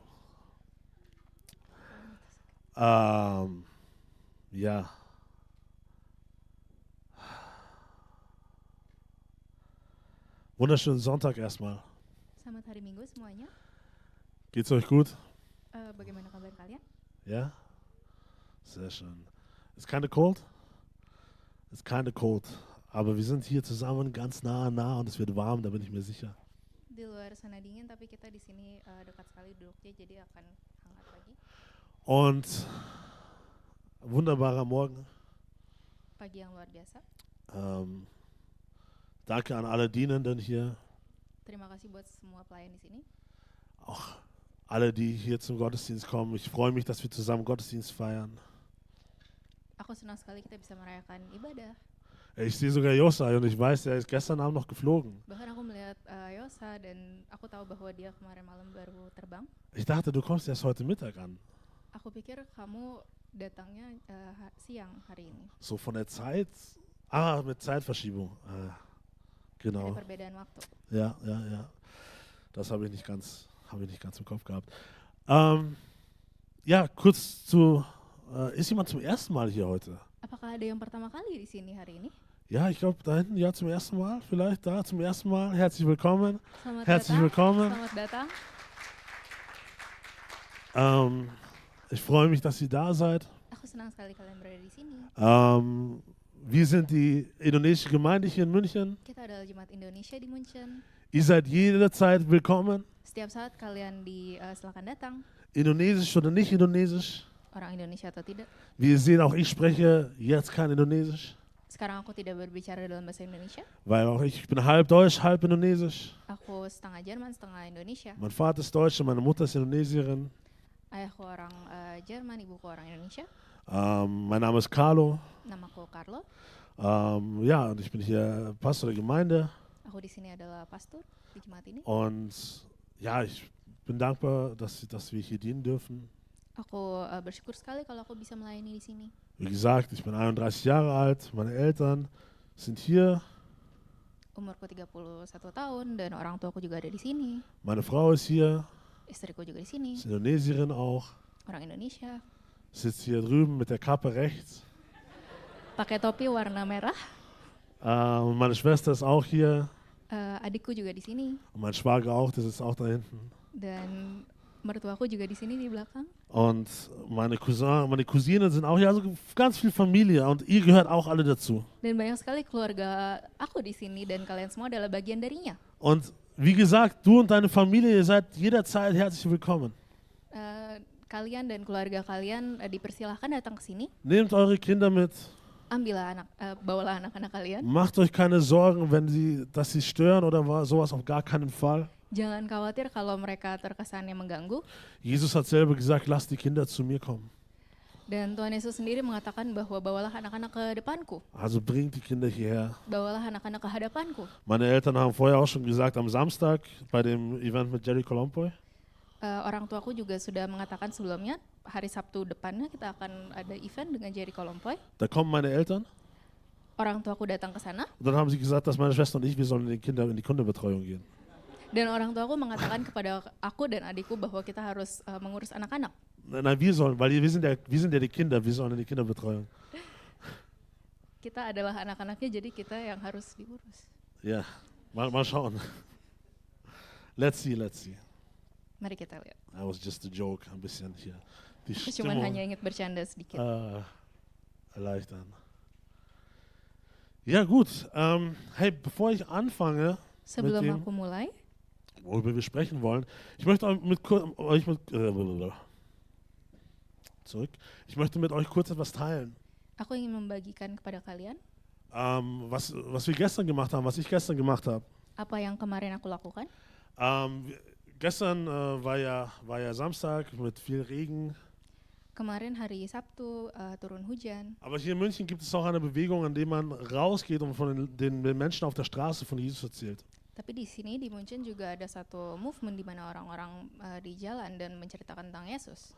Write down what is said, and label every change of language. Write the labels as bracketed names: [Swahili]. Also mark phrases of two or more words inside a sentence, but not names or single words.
[German] Ja. Wunderschönen Sonntag erstmal. [Indonesian] Selamat hari Minggu semuanya. [German] Geht's euch gut? [Indonesian] Bagaimana kabar kalian? [German] Ja? Sehr schön. Ist keine cold? Ist keine cold. Aber wir sind hier zusammen ganz nah und es wird warm, da bin ich mir sicher. [Indonesian] Di luar sana dingin, tapi kita di sini dekat sekali duduknya, jadi akan hangat lagi. [German] Und wunderbarer Morgen. [Indonesian] Pagi yang luar biasa. [German] Danke an alle Dienenden hier. [Indonesian] Terima kasih buat semua pelayan di sini. [German] Auch alle, die hier zum Gottesdienst kommen. Ich freue mich, dass wir zusammen Gottesdienst feiern. [Indonesian] Aku senang sekali kita bisa merayakan ibadah. [German] Ich sehe sogar Josai und ich weiß, er ist gestern Abend noch geflogen. [Indonesian] Bahkan aku melihat Yosa dan aku tahu bahwa dia kemarin malam baru terbang. [German] Ich dachte, du kommst erst heute Mittag an. [Indonesian] Aku pikir kamu datangnya siang hari ini. [German] So von der Zeit? Mit Zeitverschiebung. Genau. [Indonesian] Ada perbedaan waktu. [German] Ja. Das habe ich nicht ganz im Kopf gehabt. Ja, kurz zu, ist jemand zum ersten Mal hier heute? [Indonesian] Apakah ada yang pertama kali di sini hari ini? [German] Ja, ich glaube da hinten, ja, zum ersten Mal, vielleicht da zum ersten Mal. Herzlich willkommen. [Indonesian] Selamat [German] Herzlich [Indonesian] datang. [German] willkommen. [Indonesian] Selamat datang. [German] Ich freue mich, dass ihr da seid. [Indonesian] Aku senang sekali kalian berada di sini. [German] Wir sind die indonesische Gemeinde hier in München. [Indonesian] Kita adalah Jemaat Indonesia di München. [German] Ihr seid jederzeit willkommen. [Indonesian] Setiap saat kalian silakan datang. [German] Indonesisch oder nicht indonesisch. [Indonesian] Orang Indonesia atau tidak. [German] Wie ihr seht, auch ich spreche jetzt kein Indonesisch. [Indonesian] Sekarang aku tidak berbicara dalam bahasa Indonesia. [German] Weil auch ich bin halb Deutsch, halb Indonesisch. [Indonesian] Aku setengah Jerman, setengah Indonesia. [German] Mein Vater ist Deutsch und meine Mutter ist Indonesierin. [Indonesian] Ayahku orang Jerman, ibuku orang Indonesia. [German] Mein Name ist Carlo. [Indonesian] Namaku Carlo. [German] Ja, und ich bin hier Pastor der Gemeinde. [Indonesian] Aku di sini adalah pastor di jemaat ini. [German] Und ja, ich bin dankbar, dass wir hier dienen dürfen. [Indonesian] Aku bersyukur sekali kalau aku bisa melayani di sini. [German] Wie gesagt, ich bin 31 Jahre alt. Meine Eltern sind hier. [Indonesian] Umurku 31 tahun dan orang tuaku juga ada di sini. [German] Meine Frau ist hier. [Indonesian] Istriku juga di sini, [German] Ist Indonesierin auch. [Indonesian] orang Indonesia. [German] Sitzt hier drüben mit der Kappe rechts. [Indonesian] Pakai topi warna merah. [German] Und meine Schwester ist auch hier. [Indonesian] Adikku juga di sini [German] Und mein Schwager auch, der sitzt auch da hinten. [Indonesian] dan mertuaku juga di sini di belakang. [German] Und meine Cousinen sind auch hier. Also ganz viel Familie. Und ihr gehört auch alle dazu. [Indonesian] Dan banyak sekali keluarga aku di sini dan kalian semua adalah bagian darinya. [German] Und wie gesagt, du und deine Familie, ihr seid jederzeit herzlich willkommen. [Indonesian] Kalian dan keluarga kalian dipersilahkan datang ke sini. [German] Nehmt eure Kinder mit. [Indonesian] Bawalah anak-anak kalian. [German] Macht euch keine Sorgen, dass sie stören oder sowas, auf gar keinen Fall. [Indonesian] Jangan khawatir kalau mereka terkesannya mengganggu. [German] Jesus hat selber gesagt, lasst die Kinder zu mir kommen. [Indonesian] Dan Tuhan Yesus sendiri mengatakan bahwa bawalah anak-anak ke depanku. [German] Also bringt die Kinder hierher. [Indonesian] Bawalah anak-anak ke hadapanku. [German] Meine Eltern haben vorher auch schon gesagt, am Samstag bei dem Event mit Jerry Colomboy, [Indonesian] Orang tuaku juga sudah mengatakan sebelumnya, hari Sabtu depannya kita akan ada event dengan Jerry Colomboy. [German] da kommen meine Eltern. [Indonesian] Orang tuaku datang ke sana [German] Und dann haben sie gesagt, dass meine Schwester und ich, wir sollen in die Kinderbetreuung gehen. [Indonesian] dan orang tuaku mengatakan kepada aku dan adikku bahwa kita harus mengurus anak-anak. [German] Nein, wir sollen, weil wir sind ja die Kinder, wir sollen in die Kinderbetreuung. [Indonesian] Kita adalah anak-anaknya, jadi kita yang harus diurus. [German] Ja, mal schauen. [English] Let's see. [Indonesian] Mari kita lihat. [English] That was just a joke, [German] ein bisschen hier. Die [Indonesian] Aku cuma [German] Stimmung [Indonesian] hanya ingin bercanda sedikit. [German] erleichtern. Ja gut, hey, bevor ich anfange, [Indonesian] Sebelum [German] dem- [Indonesian] aku mulai, [German] worüber wir sprechen wollen, ich möchte mit euch kurz etwas teilen. [Indonesian] aku ingin membagikan kepada kalian [German] Was wir gestern gemacht haben, was ich gestern gemacht habe. [Indonesian] apa yang kemarin aku lakukan. [German] Gestern war ja Samstag mit viel Regen. [Indonesian] Kemarin hari Sabtu turun hujan. [German] Aber hier in München gibt es auch eine Bewegung, in der man rausgeht und von den Menschen auf der Straße von Jesus erzählt. [Indonesian] Tapi di sini di München juga ada satu movement di mana orang-orang di jalan dan menceritakan tentang Yesus.